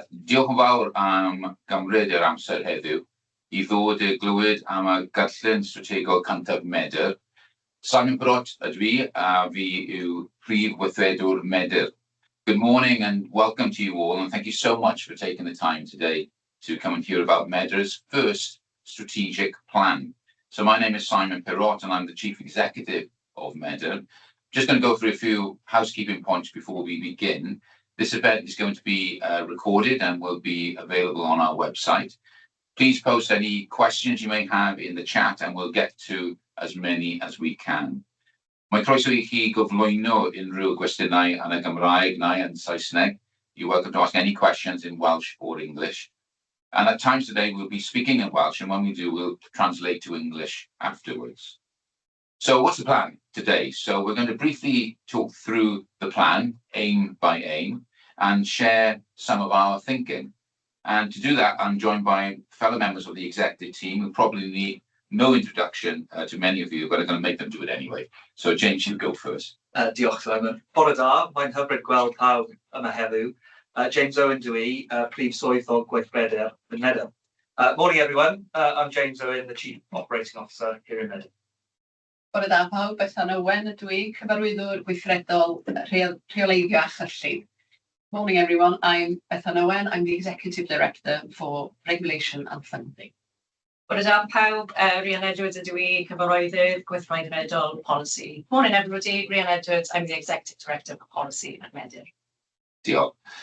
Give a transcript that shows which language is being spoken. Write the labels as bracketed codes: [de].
[cy] Diolch yn fawr am gymryd yr amser heddiw I ddod I glywed am y Cynllun Strategol cyntaf Medr. Simon Brot ydw I, a fi yw Prif Weithredwr Medr. [en] Good morning and welcome to you all, and thank you so much for taking the time today to come and hear about Medr's first strategic plan. So my name is Simon Perrott, and I'm the Chief Executive of Medr. Just going to go through a few housekeeping points before we begin. This event is going to be recorded and will be available on our website. Please post any questions you may have in the chat and we'll get to as many as we can. [cy] Mae croeso I chi gyflwyno unrhyw cwestiynau yn y Gymraeg neu yn Saesneg. [en] You're welcome to ask any questions in Welsh or English. And at times today we'll be speaking in Welsh, and when we do, we'll translate to English afterwards. So what's the plan today? So we're going to briefly talk through the plan, aim by aim, and share some of our thinking. And to do that, I'm joined by fellow members of the executive team who probably need no introduction to many of you, but I'm going to make them do it anyway. So James, you go first. [cy] Diolch, Simon. Bore da, mae'n hyfryd gweld pawb yma heddiw. James Owen dwi, Prif Swyddog Gweithredu'r Medr. [en] Morning everyone, I'm James Owen, the Chief Operating Officer here in Medr. [cy] Bore da pawb, Bethan Owen ydw I, Cyfarwyddwr Gweithredol Rheoleiddio a Chyllid. [en] Morning everyone, I'm Bethan Owen, I'm the Executive Director for Regulation and Funding. [cy] Bore da pawb, Rhian Edwards ydw I, Cyfarwyddwr Gweithredol Policy. [en] Morning everybody, Rhian Edwards, I'm the Executive Director for Policy at Medr. [cy] Diolch.